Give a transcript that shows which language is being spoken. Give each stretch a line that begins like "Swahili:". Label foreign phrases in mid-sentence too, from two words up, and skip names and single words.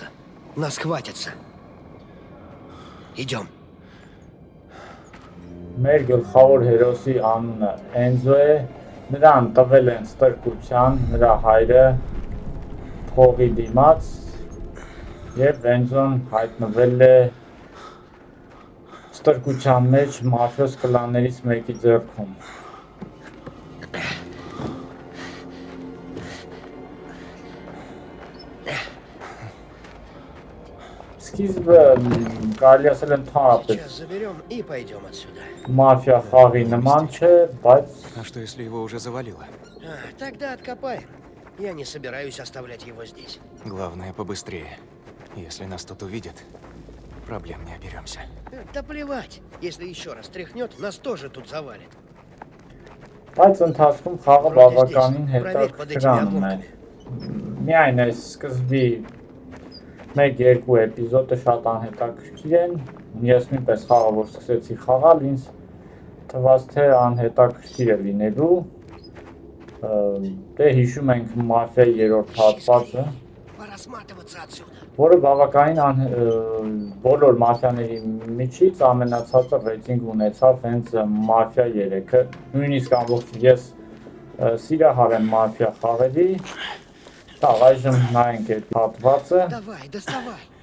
Russian: Нас хватится. Идем.
Armenian: Մեր գլխավոր հերոսի անունը Էնզո է, նրան տվել են ստրկության, նրա հայրը փողի դիմաց և Էնզոն հայտնվել է ստրկության մեջ մաֆիոզ կլաններից մեկի ձեռքում։ Սկիզբը կարելի ասել ընդհանրապես մաֆիա խաղի նման չէ, բայց
Russian: А что, если его уже завалило? Тогда откопаем. Я не собираюсь оставлять его здесь. Главное, побыстрее. Если нас тут увидят, проблем не оберемся. Да плевать. Если еще раз тряхнет, нас тоже тут завалит.
Armenian: Բայց ընթացքում խաղը բավականին հետաքրքրանում է։ Միայն այս սկզբի 1-2 էպիզոդը շատ անհետաքրքիր են, ես նույնպես խաղը որ սկսեցի խաղալ, ինձ թվաց թե անհետաքրքիր է լինելու, դե հիշում ենք մաֆիայի 3-րդ հատվածը, որը բավականին բոլոր մաֆիաների միջից ամենացածը ռեյտինգ ունեցավ հենց մաֆիա 3-ը, նույնիսկ ամբողջ ես սիրահար եմ մաֆիա խաղերի, Տաղ, այժմ նայենք այդ հատվածը։
Russian: Давай, доставай.